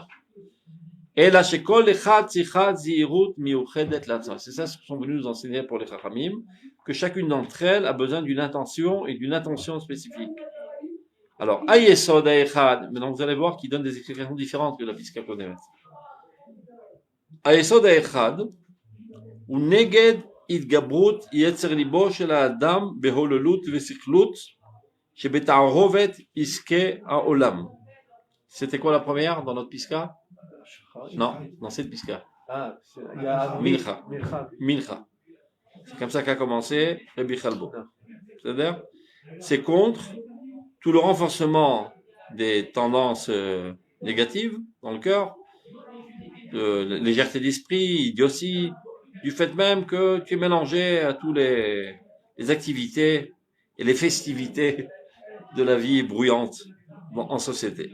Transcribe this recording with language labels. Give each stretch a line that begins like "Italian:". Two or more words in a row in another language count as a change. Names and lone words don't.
French: Et là, c'est ça ce qu'ils sont venus nous enseigner pour les chachamim, que chacune d'entre elles a besoin d'une intention et d'une attention spécifique. Alors, maintenant vous allez voir qu'il donne des explications différentes que la
Hebrew: פסקה קודמת. היסוד האחד הוא נגד התגברות יצר ליבו של האדם בהוללות וסכלות שבתערובת יזכה העולם.
French: C'était quoi la première dans notre pisca? Non, dans cette pisca. Mincha. Mincha. C'est comme ça qu'a commencé Rabbi Chalbo. C'est-à-dire, c'est contre tout le renforcement des tendances négatives dans le cœur, de légèreté d'esprit, idiotie, du fait même que tu es mélangé à tous les activités et les festivités de la vie bruyante en société.